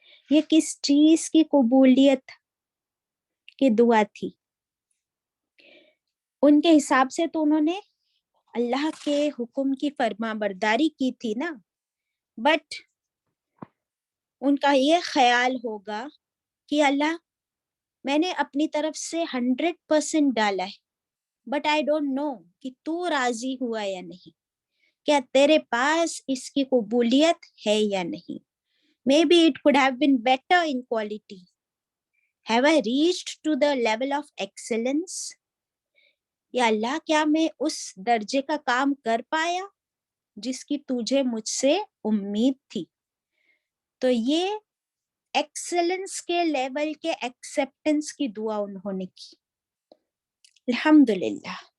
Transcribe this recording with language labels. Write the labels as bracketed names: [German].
[Urdu] یہ کس چیز کی قبولیت کی دعا تھی؟ ان کے حساب سے تو انہوں نے اللہ کے حکم کی فرما برداری کی تھی نا, بٹ ان کا یہ خیال ہوگا کہ اللہ میں نے اپنی طرف سے 100% ڈالا ہے, بٹ [English] I don't know [Urdu] کہ تو راضی ہوا یا نہیں, کیا تیرے پاس اس کی قبولیت ہے یا نہیں. [English] Maybe it could have been better in quality. Have I reached to the level of excellence? [Urdu] یا اللہ کیا میں اس درجے کا کام کر پایا جس کی تجھے مجھ سے امید تھی. تو یہ ایکسلنس کے لیول کے ایکسپٹنس کی دعا انہوں نے کی, الحمدللہ.